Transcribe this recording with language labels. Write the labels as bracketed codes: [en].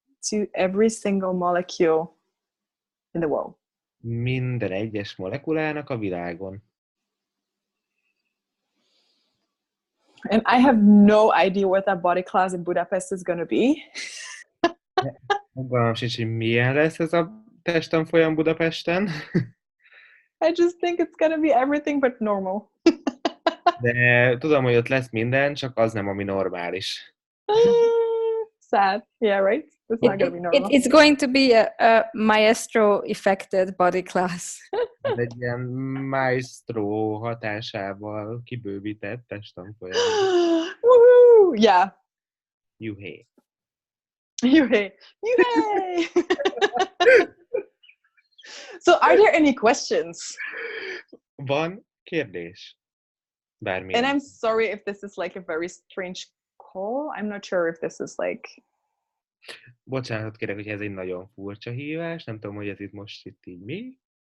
[en] To every single molecule in the world. [hu] Minden egyes molekulának a világon. [en] And I have no idea what that body class in Budapest is going to be. [hu] Fogalmam sincs, hogy milyen lesz ez a testtanfolyam Budapesten. [en] I just think it's going to be everything but normal. [hu] De tudom, hogy ott lesz minden, csak az nem, ami normális. [en] Sad. Yeah, right? It's not going to be normal. It's going to be a maestro-affected body class. [hu] Ez egy ilyen maestro hatásával kibővített testtanfolyam. [en] Woohoo! Yeah. [hu] Juhé. Yuhey! Yuhey! [en] So are there any questions? [hu] Van kérdés? Bármilyen. [en] And I'm sorry if this is like a very strange call. I'm not sure if this is like... [hu] Bocsánatot kérek, hogy ez egy nagyon furcsa hívás. Nem tudom, hogy ez itt most így mi.